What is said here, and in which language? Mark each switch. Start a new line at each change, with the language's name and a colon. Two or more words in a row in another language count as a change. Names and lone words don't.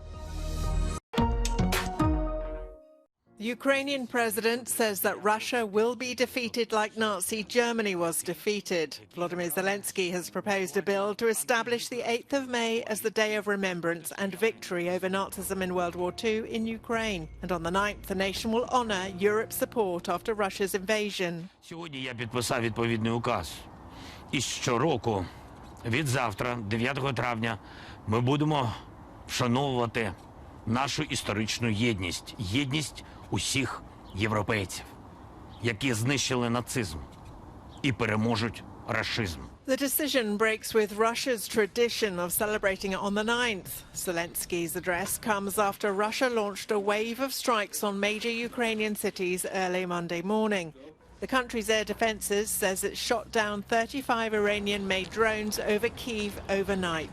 English: The Ukrainian president says that Russia will be defeated like Nazi Germany was defeated. Volodymyr Zelensky has proposed a bill to establish the 8th of May as the day of remembrance and victory over Nazism in World War II in Ukraine. And on the 9th, the nation will honour Europe's support after Russia's invasion.
Ukrainian: Сьогодні я підписав відповідний указ. І щороку, від завтра, 9 травня, ми будемо вшановувати нашу історичну єдність. Єдність усіх європейців, які знищили нацизм і переможуть рашизм.
English: The decision breaks with Russia's tradition of celebrating it on the 9th. Zelensky's address comes after Russia launched a wave of strikes on major Ukrainian cities early Monday morning. The country's air defences says it shot down 35 Iranian-made drones over Kyiv overnight.